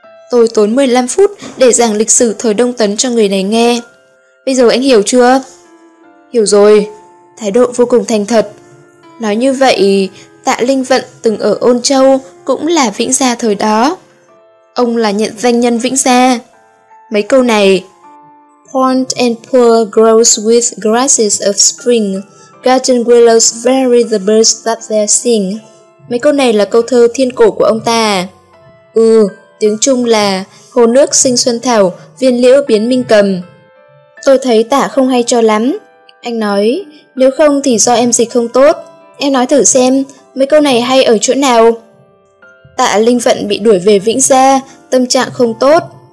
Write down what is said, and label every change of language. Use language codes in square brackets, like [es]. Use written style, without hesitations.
[vi] Tôi tốn 15 phút để giảng lịch sử thời Đông Tấn cho người này nghe. Bây giờ anh hiểu chưa? Hiểu rồi, thái độ vô cùng thành thật. Nói như vậy, Tạ Linh Vận từng ở Ôn Châu, cũng là Vĩnh Gia thời đó. Ông là nhận danh nhân Vĩnh Gia. Mấy câu này. [en] Pond and pool grows with grasses of spring. Garden willows vary the birds that there sing. [vi] Mấy câu này là câu thơ thiên cổ của ông ta. Ừ, tiếng Trung là hồ nước sinh xuân thảo, viên liễu biến minh cầm. Tôi thấy Tạ không hay cho lắm. Anh nói, nếu không thì do em dịch không tốt. Em nói thử xem, mấy câu này hay ở chỗ nào? Tạ Linh Vận bị đuổi về Vĩnh Gia, tâm trạng không tốt.